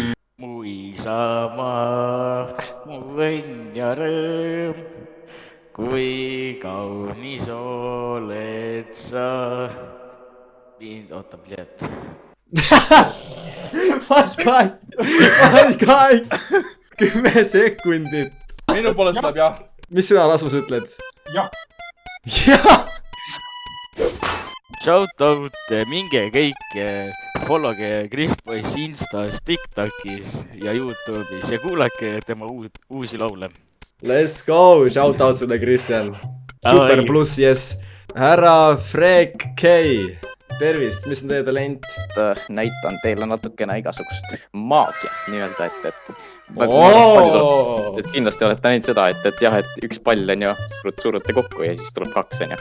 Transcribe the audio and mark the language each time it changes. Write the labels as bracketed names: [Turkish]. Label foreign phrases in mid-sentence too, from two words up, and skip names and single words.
[Estonian] mu isamaa , mu õnn ja rõõm , kui kaunis oled sa . oota , pliiat . Valkai , 10 sekundit . minu poolest tuleb jah . mis sõna , Rasmus , ütled ? jah . jah . [English] Shout out , [Estonian] minge kõik , followge Kris Poiss Instas , TikTokis ja Youtube'is ja kuulake tema uusi laule . [English] Let's go , shout out [Estonian] sulle , Kristjan . super pluss , jess . härra Freek K , tervist , mis on teie talent ? näitan teile natukene igasugust maagia nii-öelda , et kindlasti olete näinud seda , et jah , et üks pall on ju , surute kokku ja siis tuleb 2 on ju .